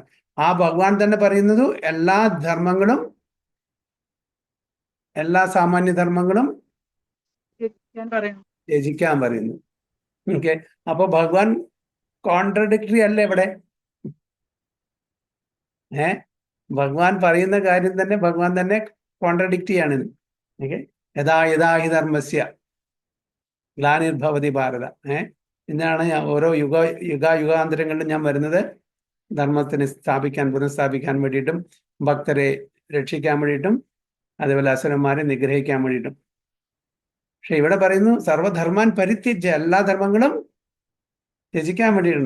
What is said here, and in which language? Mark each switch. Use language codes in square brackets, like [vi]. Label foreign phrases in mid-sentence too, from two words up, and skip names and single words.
[ml] ആ ഭഗവാൻ തന്നെ പറയുന്നത് എല്ലാ ധർമ്മങ്ങളും, എല്ലാ സാമാന്യ ധർമ്മങ്ങളും ത്യജിക്കാൻ പറയുന്നു. ഓക്കെ, അപ്പൊ ഭഗവാൻ കോൺട്രഡിക്ടറി അല്ല ഇവിടെ. ഭഗവാൻ പറയുന്ന കാര്യം തന്നെ ഭഗവാൻ തന്നെ കോൺട്രഡിക്റ്റ് ചെയ്യാണ്. ഓക്കെ, [sa] യഥാ യഥാ ഹി ധർമ്മസ്യ ഗ്ലാനിർഭവതി ഭാരത. [ml] ഇന്നാണ് ഞാൻ ഓരോ യുഗാന്തരങ്ങളിലും ഞാൻ വരുന്നത് ധർമ്മത്തിന് പുനഃസ്ഥാപിക്കാൻ വേണ്ടിയിട്ടും ഭക്തരെ രക്ഷിക്കാൻ വേണ്ടിയിട്ടും അതേപോലെ അസുരന്മാരെ നിഗ്രഹിക്കാൻ വേണ്ടിയിട്ടും. പക്ഷെ ഇവിടെ പറയുന്നു [sa] സർവധർമാൻ പരിത്യജ്യ, [ml] എല്ലാ ധർമ്മങ്ങളും ത്യജിക്കാൻ വേണ്ടിയിട്ടുണ്ട്.